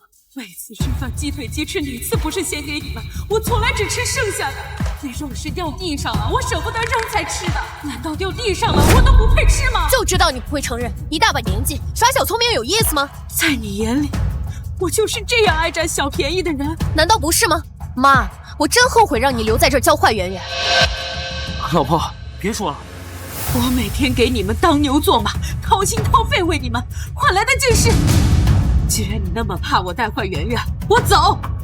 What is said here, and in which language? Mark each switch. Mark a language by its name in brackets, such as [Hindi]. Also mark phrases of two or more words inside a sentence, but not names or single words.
[Chinese] 每次吃飯雞腿雞翅哪次不是先給你們？我從來只吃剩下的。那肉是掉地上了，我捨不得扔才吃的。難道掉地上了我都不配吃嗎？就知道你不會承認，一大把年紀耍小聰明有意思嗎？在你眼裡，我就是這樣愛佔小便宜的人？難道不是嗎？媽，我真後悔讓你留在這兒教壞圓圓。老婆，別說了。我每天給你們當牛做馬，掏心掏肺為你們，換來的竟是……既然你那麼怕我帶壞圓圓，我走。